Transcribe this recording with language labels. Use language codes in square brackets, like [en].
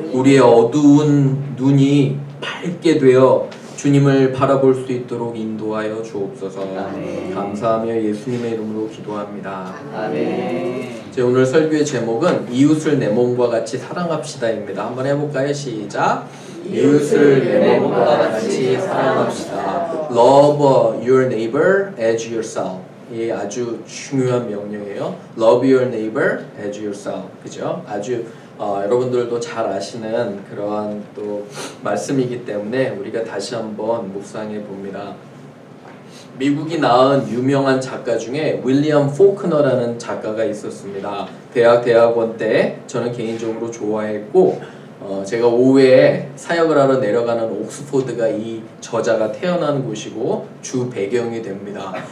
[ko] 우리의 어두운 눈이 밝게 되어 주님을 바라볼 수 있도록 인도하여 주옵소서. 아멘. 감사하며 예수님의 이름으로 기도합니다. 아멘. 제 오늘 설교의 제목은 이웃을 내 몸과 같이 사랑합시다입니다. 한번 해볼까요? 시작. 이웃을 내 몸과 같이 사랑합시다. [en] Love your neighbor as yourself. [ko] 이 아주 중요한 명령이에요. [en] Love your neighbor as yourself. [ko] 그죠? 아주 여러분들도 잘 아시는 그러한 또 말씀이기 때문에 우리가 다시 한번 묵상해 봅니다. 미국이 낳은 유명한 작가 중에 윌리엄 포크너라는 작가가 있었습니다. 대학원 때 저는 개인적으로 좋아했고 제가 오후에 사역을 하러 내려가는 옥스포드가 이 저자가 태어난 곳이고 주 배경이 됩니다.